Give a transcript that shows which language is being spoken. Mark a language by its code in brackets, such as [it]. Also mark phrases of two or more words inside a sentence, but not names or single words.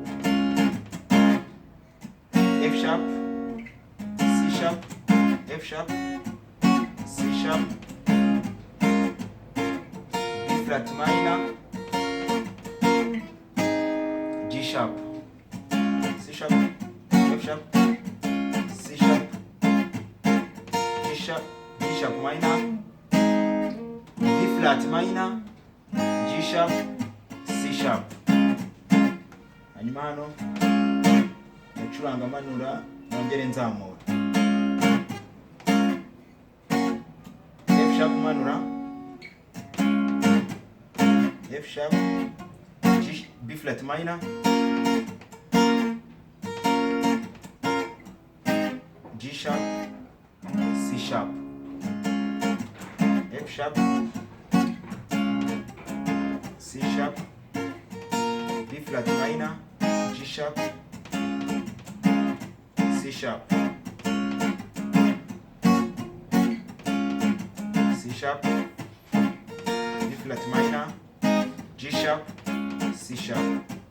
[en] F sharp, C sharp, F sharp, C sharp, B flat minor, G sharp, C sharp, F sharp, C sharp, G sharp, D sharp minor, B flat minor, G sharp, C sharp. [rw] Hanyuma hano ndacuranga manura nongere nzamura. [en] F sharp manura, F sharp, G, B flat minor, G sharp, C sharp, F sharp, C sharp, B flat minor, G sharp, C sharp, C sharp, B flat minor, G sharp, C sharp.